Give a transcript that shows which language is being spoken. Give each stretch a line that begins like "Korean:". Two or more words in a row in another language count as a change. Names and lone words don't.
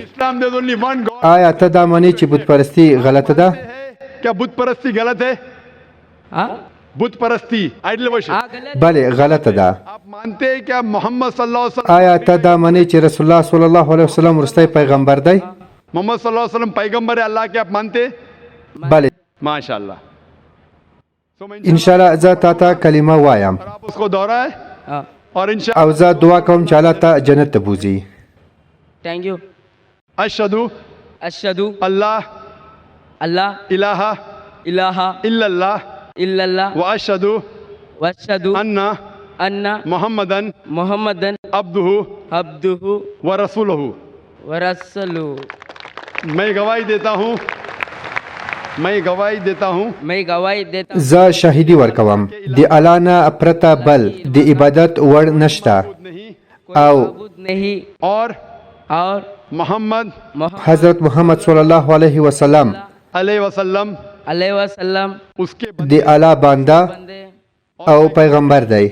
Pashto: آیا ته دا منې چې بت پرستی غلطه ده؟ بله غلطه ده. آیا ته دا منې چې رسول الله
Arabic: صلی الله علیه وسلم
Pashto: وروستی پیغمبر دی؟
Urdu: محمد
Arabic: صلی الله علیه وسلم
Urdu: پیغمبر اللہ کے آپ مانتے؟
Pashto: بله ماشاءاللہ. انشاءالله زه تا ته کلمه وایم
Urdu: اس کو دورہ ہے
Pashto: او زه دعا کوم چې الله ته جنت ته بوځي.
English: Thank you.
Arabic: اشهد اللہ الہ الا اللہ واشهد ان محمدن عبدہ ورسولہ.
Urdu: میں گواہی دیتا ہوں
Pashto: زه شاهدی ورکوم د الله نه پرته بل د عبادت وړ نشته او حضرت محمد
Arabic: صلی الله علیه وسلم
Pashto: د الله بنده او پیغمبر دی.